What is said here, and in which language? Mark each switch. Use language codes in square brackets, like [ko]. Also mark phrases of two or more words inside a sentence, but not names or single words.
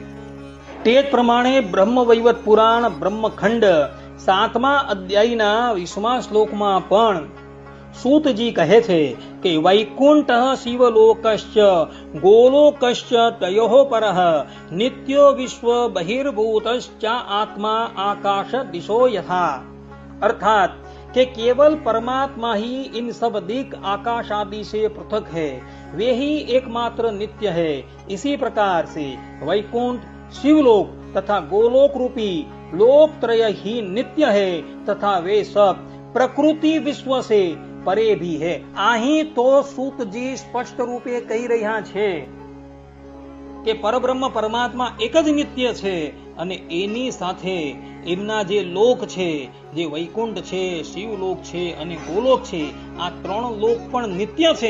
[gu] તે જ પ્રમાણે બ્રહ્મ વૈવત પુરાણ બ્રહ્મખંડ 7મા અધ્યાયના 20મા શ્લોકમાં પણ સૂતજી કહે છે કે [sa] वैकुंठ शिवलोकश्च गोलोकश्च तयोः परः नित्यो विश्व बहिर्भूतश्च आत्मा आकाश दिशो यथा. [hi] अर्थात कि केवल परमात्मा ही इन सब दिक आकाश आदि से पृथक है, वे ही एकमात्र नित्य है. इसी प्रकार से वैकुंठ शिवलोक तथा गोलोक रूपी लोकत्रय ही नित्य है तथा वे सब प्रकृति विश्व से परे भी है. [gu] અહીં તો સૂતજી સ્પષ્ટ રૂપે કહી રહ્યા છે કે પરબ્રહ્મ પરમાત્મા એક જ નિત્ય છે, અને એની સાથે એમના જે લોક છે, જે વૈકુંઠ છે, શિવલોક છે અને ગોલોક છે, આ 3 લોક પણ નિત્ય છે.